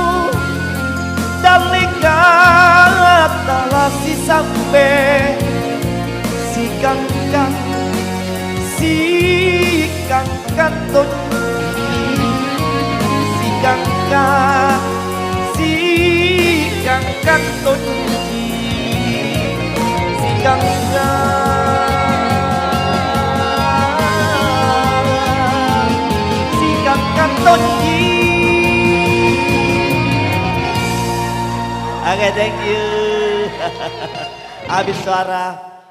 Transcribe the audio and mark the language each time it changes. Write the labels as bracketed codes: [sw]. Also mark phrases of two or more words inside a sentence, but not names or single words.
[jv] sampai kantun si kang kantun si kang kantun. [en] Oke, thank you. [id] Habis suara.